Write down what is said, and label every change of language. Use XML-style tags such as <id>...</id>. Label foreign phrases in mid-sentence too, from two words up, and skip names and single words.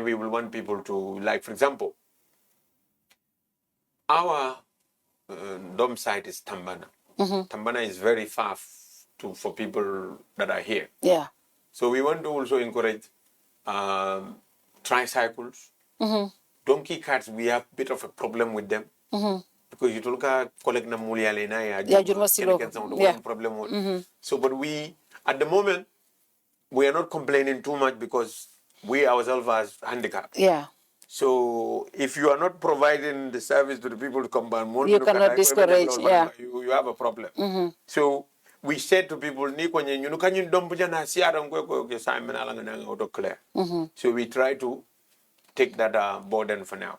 <en>we will want people to, like, for example, our dome site is Tambana. Tambana is very far for people that are here. Yeah. So we want to also encourage tricycles. Donkey carts, we have a bit of a problem with them. Because you look at collect na muliale na ya problem. So but we at the moment we are not complaining too much because we ourselves are handicapped. Yeah. So if you are not providing the service to the people to come back, you cannot discourage. Yeah. You have a problem. So we said to people, so we try to take that burden for now.</en>